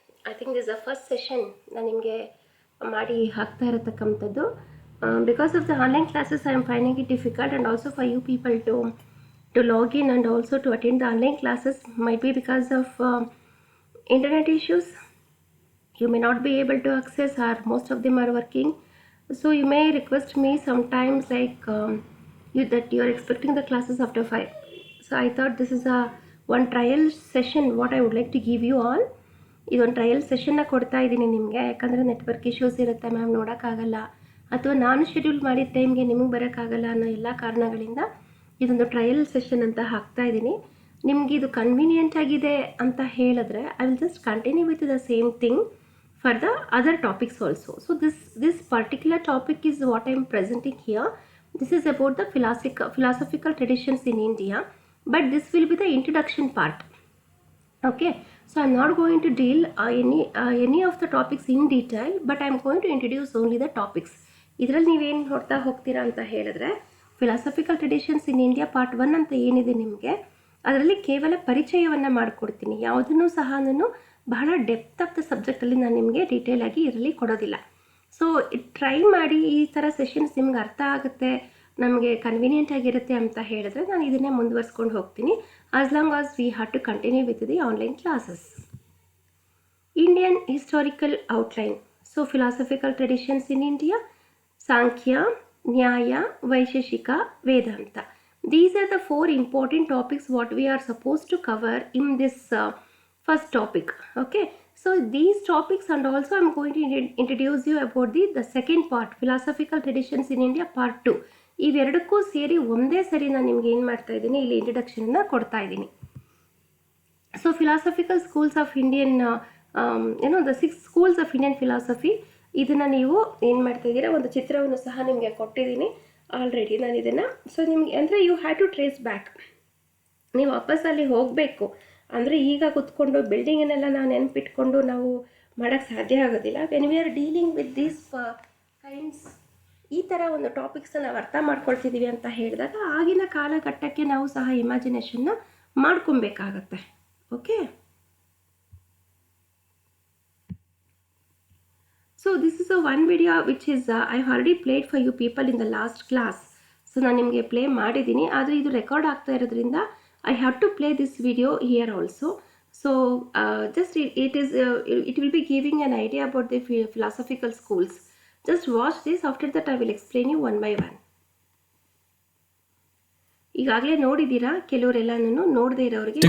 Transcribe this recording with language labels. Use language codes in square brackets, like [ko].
[en] I think this the first session [kn] ನಾನು ನಿಮಗೆ ಮಾಡಿ ಹಾಕ್ತಾ ಇರತಕ್ಕಂಥದ್ದು. [en] Because of the online classes I am finding it difficult and also for you people to log in and also to attend the online classes. Might be because of internet issues. You may not be able to access, or most of them are working. So you may request me sometimes like that you are expecting the classes after 5. So I thought this is a one trial session what I would like to give you all. [kn] ಇದೊಂದು trial ಸೆಷನ್ನ ಕೊಡ್ತಾ ಇದ್ದೀನಿ ನಿಮಗೆ. ಯಾಕಂದರೆ network issues ಇರುತ್ತೆ, ma'am ನೋಡೋಕ್ಕಾಗಲ್ಲ, ಅಥವಾ ನಾನು schedule ಮಾಡಿದ ಟೈಮ್ಗೆ ನಿಮಗೆ ಬರೋಕ್ಕಾಗಲ್ಲ ಅನ್ನೋ ಎಲ್ಲ ಕಾರಣಗಳಿಂದ ಇದೊಂದು ಟ್ರಯಲ್ ಸೆಷನ್ ಅಂತ ಹಾಕ್ತಾ ಇದ್ದೀನಿ. ನಿಮಗೆ ಇದು ಕನ್ವೀನಿಯೆಂಟ್ ಆಗಿದೆ ಅಂತ ಹೇಳಿದ್ರೆ [en] I will just continue with the same thing for the other topics also. So this particular topic is what I am presenting here. This is about the philosophical traditions in India, but this will be the introduction part. Okay, so I'm not going to deal any of the topics in detail, but I'm going to introduce only the topics. [kn] ಇದರಲ್ಲಿ ನೀವೇನು ನೋಡ್ತಾ ಹೋಗ್ತೀರಾ ಅಂತ ಹೇಳಿದ್ರೆ, philosophical traditions in India part 1 ಅಂತ ಏನಿದೆ ನಿಮಗೆ, ಅದರಲ್ಲಿ ಕೇವಲ ಪರಿಚಯವನ್ನು ಮಾಡಿಕೊಡ್ತೀನಿ. ಯಾವುದನ್ನು ಸಹ ನಾನು ಬಹಳ ಡೆಪ್ತ್ ಆಫ್ ದ ಸಬ್ಜೆಕ್ಟಲ್ಲಿ ನಾನು ನಿಮಗೆ ಡೀಟೇಲ್ ಆಗಿ ಇದರಲ್ಲಿ ಕೊಡೋದಿಲ್ಲ. ಸೊ ಟ್ರೈ ಮಾಡಿ, ಈ ಥರ ಸೆಷನ್ಸ್ ನಿಮ್ಗೆ ಅರ್ಥ ಆಗುತ್ತೆ, ನಮಗೆ ಕನ್ವೀನಿಯೆಂಟ್ ಆಗಿರುತ್ತೆ ಅಂತ ಹೇಳಿದ್ರೆ ನಾನು ಇದನ್ನೇ ಮುಂದುವರ್ಸ್ಕೊಂಡು ಹೋಗ್ತೀನಿ. [en] As long as we have to continue with the online classes. Indian historical outline. So philosophical traditions in India, Samkhya, Nyaya, Vaisheshika, Vedanta. These are the 4 important topics what we are supposed to cover in this first topic. Okay, so these topics, and also I am going to introduce you about the second part, philosophical traditions in India part 2. [kn] ಇವೆರಡಕ್ಕೂ ಸೇರಿ ಒಂದೇ ಸರಿ ನಾನು ನಿಮ್ಗೆ ಏನು ಮಾಡ್ತಾ ಇದ್ದೀನಿ, ಇಲ್ಲಿ ಇಂಟ್ರಡಕ್ಷನ್ನ ಕೊಡ್ತಾ ಇದ್ದೀನಿ. So philosophical schools of Indian the 6 schools of Indian philosophy, ಇದನ್ನು ನೀವು ಏನು ಮಾಡ್ತಾ ಇದ್ದೀರಾ, ಒಂದು ಚಿತ್ರವನ್ನು ಸಹ ನಿಮಗೆ ಕೊಟ್ಟಿದ್ದೀನಿ ಆಲ್ರೆಡಿ ನಾನು ಇದನ್ನು. ಸೊ ನಿಮಗೆ ಅಂದರೆ [en] you have to trace back, [kn] ನೀವು ವಾಪಸ್ ಅಲ್ಲಿ ಹೋಗಬೇಕು. ಅಂದರೆ ಈಗ ಕೂತ್ಕೊಂಡು ಬಿಲ್ಡಿಂಗನ್ನೆಲ್ಲ ನಾವು ನೆನಪಿಟ್ಕೊಂಡು ನಾವು ಮಾಡೋಕ್ಕೆ ಸಾಧ್ಯ ಆಗೋದಿಲ್ಲ. [en] when we are dealing with these kinds, [kn] ಈ ಥರ ಒಂದು ಟಾಪಿಕ್ಸ್ನ ನಾವು ಅರ್ಥ ಮಾಡ್ಕೊಳ್ತಿದ್ದೀವಿ ಅಂತ ಹೇಳಿದಾಗ ಆಗಿನ ಕಾಲಘಟ್ಟಕ್ಕೆ ನಾವು ಸಹ ಇಮ್ಯಾಜಿನೇಷನ್ನ ಮಾಡ್ಕೊಬೇಕಾಗತ್ತೆ. [en] Okay, so this is a one video which is I have already played for you people in the last class. [kn] So ನಾನು ನಿಮಗೆ ಪ್ಲೇ ಮಾಡಿದ್ದೀನಿ, ಆದರೆ ಇದು ರೆಕಾರ್ಡ್ ಆಗ್ತಾ ಇರೋದ್ರಿಂದ [en] I have to play this video here also. So just it will be giving an idea about the philosophical schools. Just watch this. After that I will explain you one by one. [kn] ಈಗಾಗಲೇ ನೋಡಿದ್ದೀರಾ, ಕೆಲವರೆಲ್ಲನೂ ನೋಡದೇ ಇರೋರಿಗೆ.